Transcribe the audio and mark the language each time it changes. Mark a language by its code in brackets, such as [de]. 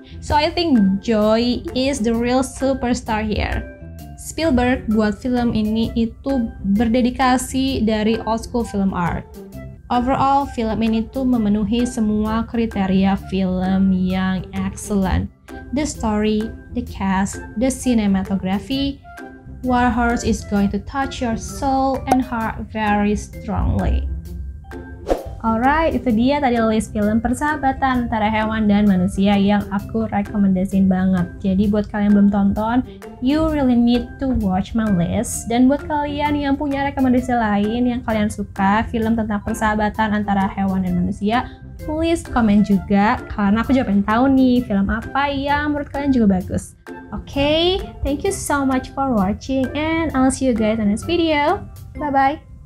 [en] So I think Joey is the real superstar here. [id] Spielberg buat film ini itu berdedikasi dari [en] old school film art. [id] Overall, film ini tuh memenuhi semua kriteria film yang excellent. [en] The story, the cast, the cinematography. War Horse is going to touch your soul and heart very strongly. [id] Alright, itu dia tadi list film persahabatan antara hewan dan manusia yang aku rekomendasiin banget. Jadi buat kalian yang belum tonton, [en] you really need to watch my list. [id] Dan buat kalian yang punya rekomendasi lain yang kalian suka, film tentang persahabatan antara hewan dan manusia, please komen juga, karena aku juga pengen tahu nih film apa yang menurut kalian juga bagus. [en] Okay, thank you so much for watching and I'll see you guys in the next video. Bye-bye.